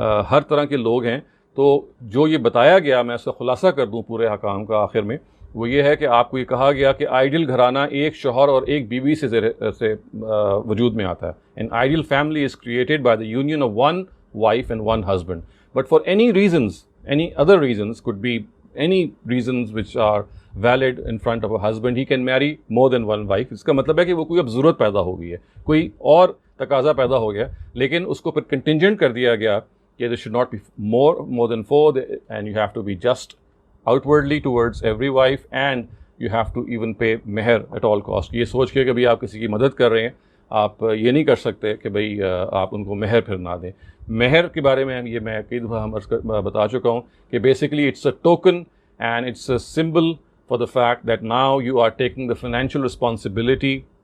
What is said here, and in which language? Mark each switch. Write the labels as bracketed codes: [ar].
[ur] ہر طرح کے لوگ ہیں۔ تو جو یہ بتایا گیا، میں اس کا خلاصہ کر دوں پورے حکام کا آخر میں، وہ یہ ہے کہ آپ کو یہ کہا گیا کہ آئیڈیل گھرانہ ایک شوہر اور ایک بیوی سے وجود میں آتا ہے۔ [en] An ideal family is created by the union of one wife and one husband. But for any reasons, any other reasons, could be any reasons which are valid in front of a husband, he can marry more than one wife. [ur] اس کا مطلب ہے کہ وہ کوئی اب ضرورت پیدا ہو گئی ہے، کوئی اور تقاضا پیدا ہو گیا، لیکن اس کو پھر کنٹینجنٹ کر دیا گیا کہ [en] there should not be more than four, and you have to be just outwardly towards every wife, and you have to even pay meher at all cost. [ur] یہ سوچ کے کہ بھئی آپ کسی کی مدد کر رہے ہیں، آپ یہ نہیں کر سکتے کہ بھئی آپ ان کو مہر پھر نہ دیں۔ مہر کے بارے میں یہ میں کئی دفعہ بتا چکا ہوں کہ [en] basically it's a token and it's a symbol for the fact that now you are taking the financial responsibility